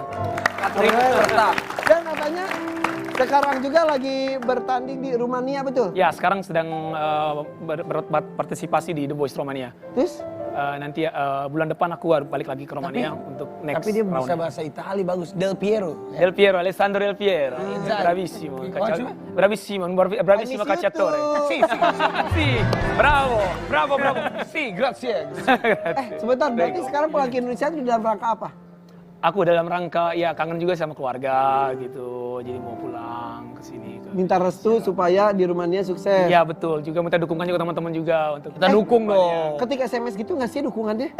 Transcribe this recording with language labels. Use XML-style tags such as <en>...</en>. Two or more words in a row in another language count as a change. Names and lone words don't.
<id>4.000 peserta. Dan katanya sekarang juga lagi bertanding di Rumania, betul? Ya, sekarang sedang berpartisipasi di The Voice Romania. Terus? Nanti bulan depan aku balik lagi ke Romania untuk next Tapi dia bisa round. bahasa Itali bagus. Del Piero. Del Piero, Alessandro Del Piero.</id> <it>Bravissimo. Bravissimo, un bravissimo calciatore. Sì, sì, Sì, bravo, bravo, bravo. sì, grazie.</it> <id>Sebentar, berarti sekarang pulang ke Indonesia itu dalam rangka apa? Aku dalam rangka ya kangen juga sama keluarga gitu. Jadi mau pulang ke sini. Minta restu supaya di Rumania sukses. Iya betul, juga minta dukungan juga teman-teman juga untuk Kita dukung dong. Ketika SMS gitu nggak sih dukungannya?</id>